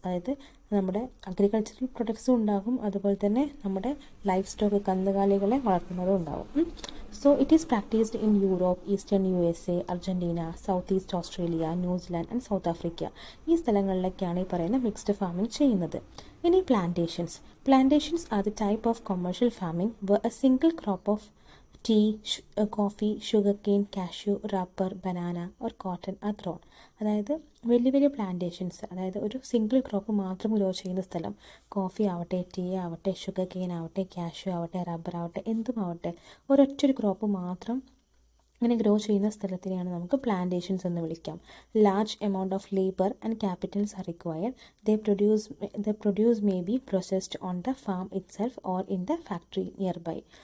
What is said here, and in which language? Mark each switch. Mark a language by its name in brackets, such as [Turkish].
[Malayalam] അതായത് നമ്മുടെ അഗ്രികൾച്ചറൽ പ്രൊഡക്ട്സും ഉണ്ടാകും, അതുപോലെ തന്നെ നമ്മുടെ ലൈഫ് സ്റ്റോക്ക് കന്നുകാലികളെ വളർത്തുന്നതും ഉണ്ടാകും. [English] So it is practised in Europe, eastern USA, Argentina, south east Australia, New Zealand and South Africa. [Malayalam] ഈ സ്ഥലങ്ങളിലൊക്കെയാണ് ഈ പറയുന്ന മിക്സ്ഡ് ഫാമിംഗ് ചെയ്യുന്നത്. ഇനി plantations. [English] Plantations are the type of commercial farming where a single crop of tea, coffee, sugarcane, cashew, rubber, banana or cotton are grown. [Malayalam] അതായത് വലിയ വലിയ plantations, അതായത് ഒരു സിംഗിൾ ക്രോപ്പ് മാത്രം ഗ്രോ ചെയ്യുന്ന സ്ഥലം, കോഫി ആവട്ടെ, ടീ ആവട്ടെ, ഷുഗർ കെയിൻ ആവട്ടെ, കാഷ്യൂ ആവട്ടെ, റബ്ബർ ആവട്ടെ, എന്തുമാവട്ടെ, ഒരൊറ്റൊരു ക്രോപ്പ് മാത്രം അങ്ങനെ ഗ്രോ ചെയ്യുന്ന സ്ഥലത്തിനെയാണ് നമുക്ക് പ്ലാന്റേഷൻസ് എന്ന് വിളിക്കാം. [English] Large amount of labour and capitals are required. The produce may be processed on the farm itself or in the factory nearby.